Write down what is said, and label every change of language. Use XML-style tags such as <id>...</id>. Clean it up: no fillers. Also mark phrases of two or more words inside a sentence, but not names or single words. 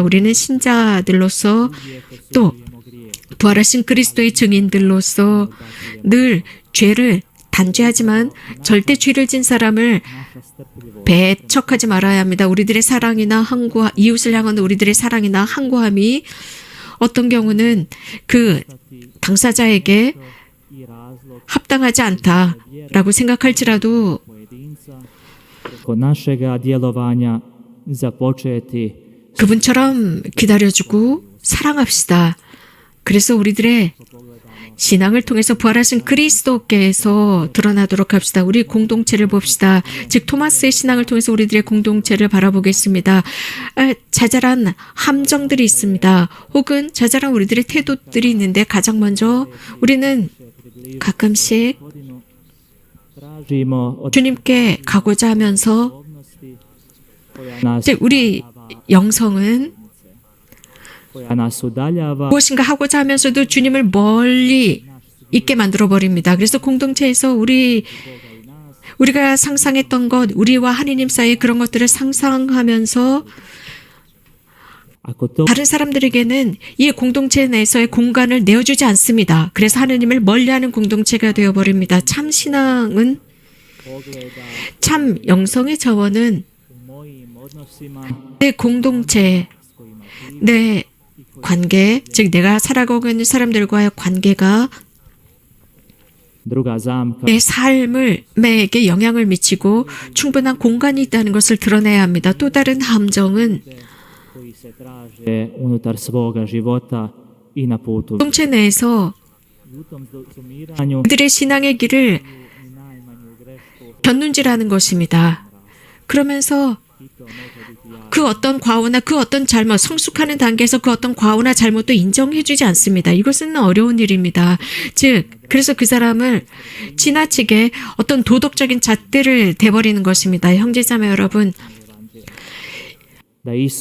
<ko>우리는 신자들로서 또 부활하신 그리스도의 증인들로서 늘 죄를 단죄하지만 절대 죄를 진 사람을 배척하지 말아야 합니다. 우리들의 사랑이나 이웃을 향한 우리들의 사랑이나 항구함이 어떤 경우는 그 당사자에게 합당하지 않다라고 생각할지라도</ko> <hr>kod našega djelovanja započeti</hr> <ko>그분처럼 기다려주고 사랑합시다. 그래서 우리들의 신앙을 통해서 부활하신 그리스도께서 드러나도록 합시다. 우리 공동체를 봅시다. 즉 토마스의 신앙을 통해서 우리들의 공동체를 바라보겠습니다. 자잘한 함정들이 있습니다. 혹은 자잘한 우리들의 태도들이 있는데 가장 먼저 우리는 가끔씩</ko> <hr>tražimo od</hr> <ko>주님께 가고자 하면서</ko> <hr>nas,</hr> <ko>즉 우리 영성은</ko> <hr>koja nas udaljava</hr> <ko>무엇인가 하고자 하면서도 주님을 멀리 있게 만들어 버립니다. 그래서 공동체에서 우리가 상상했던 것, 우리와 하느님 사이의 그런 것들을 상상하면서</ko> <hr>ako to</hr> <ko>다른 사람들에게는 이 공동체 내에서의 공간을 내어주지 않습니다. 그래서 하느님을 멀리하는 공동체가 되어버립니다. 참 신앙은, 참 영성의 자원은</ko> <hr>u mojim odnosima</hr> <ko>내 공동체, 내 관계, 즉 내가 살아가고 있는 사람들과의 관계가</ko> <hr>druga zamka</hr> <ko>내 삶에게 영향을 미치고 충분한 공간이 있다는 것을 드러내야 합니다. 또 다른 함정은</ko> <hr>koji se traže unutar svoga života i na putu.</hr> <ko>공동체 내에서</ko> <hr>U tom sumiranju</hr> <ko>그들의 신앙의 길을</ko> <hr>ni najmanju grešku</hr> <ko>견눈질하는 것입니다. 그러면서</ko> <hr>i to može biti jako.</hr> <ko>그 어떤 과오나 그 어떤 잘못, 성숙하는 단계에서 그 어떤 과오나 잘못도 인정해주지 않습니다. 이것은 어려운 일입니다. 즉, 그래서 그 사람을 지나치게 어떤 도덕적인 잣대를 대버리는 것입니다. 형제자매 여러분,</ko> <hr>Da Isus</hr>